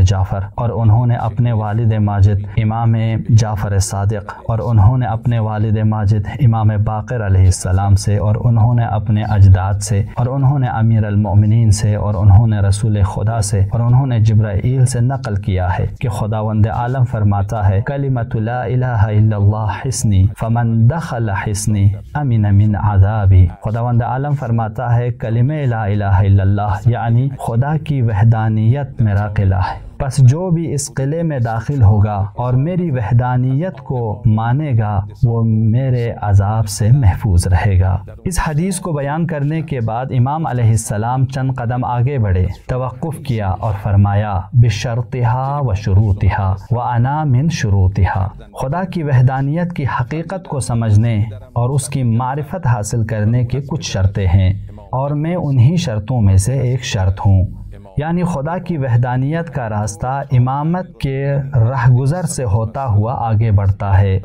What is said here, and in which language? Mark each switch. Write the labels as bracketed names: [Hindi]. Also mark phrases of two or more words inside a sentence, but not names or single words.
[Urdu] جعفر اور انہوں نے اپنے والد ماجد امام جعفر صادق اور انہوں نے اپنے والد ماجد امام باقر [Arabic] علیہ السلام [Urdu] سے اور انہوں نے اپنے اجداد سے اور انہوں نے امیر المؤمنین سے اور انہوں نے رسول خدا سے اور انہوں نے جبرائیل سے نقل کیا ہے کہ خداوند عالم فرماتا ہے، [Arabic] کلمۃ لا الہ الا اللہ حصنی فمن دخل حصنی امن من عذابی۔ [Urdu] خداوند عالم فرماتا ہے کلمہ [Arabic] لا الہ الا اللہ [Urdu] یعنی خدا کی وحدانیت میرا قلعہ ہے، پس جو بھی اس قلعے میں داخل ہوگا اور میری وحدانیت کو مانے گا وہ میرے عذاب سے محفوظ رہے گا۔ اس حدیث کو بیان کرنے کے بعد امام [Arabic] علیہ السلام [Urdu] چند قدم آگے بڑھے، توقف کیا اور فرمایا، [Arabic] بشرطها و شروطها وانا من شروطها۔ [Urdu] خدا کی وحدانیت کی حقیقت کو سمجھنے اور اس کی معرفت حاصل کرنے کی کچھ شرطیں ہیں اور میں انہی شرطوں میں سے ایک شرط ہوں، یعنی خدا کی وحدانیت کا راستہ امامت کے رہگزر سے ہوتا ہوا آگے بڑھتا ہے۔